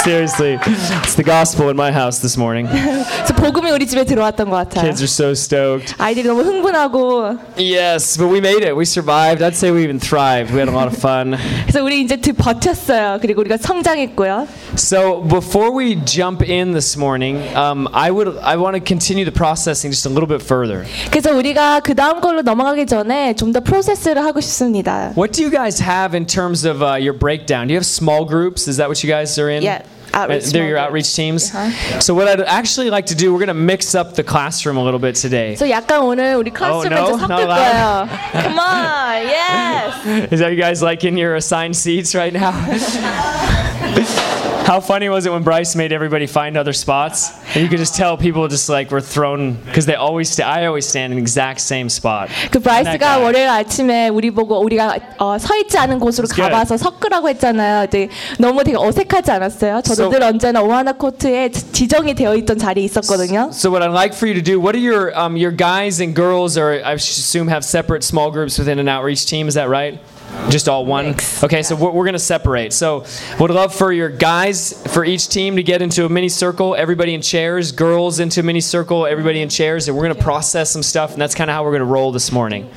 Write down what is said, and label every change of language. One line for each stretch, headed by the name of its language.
English: Seriously, it's the gospel in my house this morning.
Korean: 복음이 우리 집에 들어왔던 것 같아요.
English: Kids are so stoked.
Korean: 아이들이 너무 흥분하고.
English: Yes, but we made it. We survived. I'd say we even thrived. We had a lot of fun.
Korean: 그래서 우리 이제 버텼어요. 그리고 우리가 성장했고요.
English: So before we jump in this morning, I want to continue the processing just a little bit further.
Korean: 그래서 우리가 그 다음 걸로 넘어가기 전에 좀 더 프로세스를 하고 싶습니다.
English: What do you guys have in terms of your breakdown? Do you have small groups? Is that what you guys are in? Yeah. They're your outreach teams. Uh-huh. So what I'd actually like to do, we're going to mix up the classroom a little bit today.
Korean: So 약간 오늘 우리 클래스룸을 좀 섞을 거예요.
English: Come on, yes. Is that you guys like in your assigned seats right now? How funny was it when Bryce made everybody find other spots? And you could just tell people just like were thrown because they always stay. I always stand in the exact same spot.
Korean: 그 브라이스가 월요일 아침에 우리 보고 우리가 서 있지 않은 곳으로 가봐서 섞으라고 했잖아요. 너무 되게 어색하지 않았어요? 저도 늘 언제나 오하나 코트에 지정이 되어 있던 자리 있었거든요.
English: So what I'd like for you to do, what are your guys and girls or I assume have separate small groups within an outreach team? Is that right? Just all one? Mix. Okay, yeah. So we're going to separate. So would love for your guys, for each team to get into a mini circle, everybody in chairs, girls into a mini circle, everybody in chairs, and we're going to process some stuff, and that's kind of how we're going to roll this morning.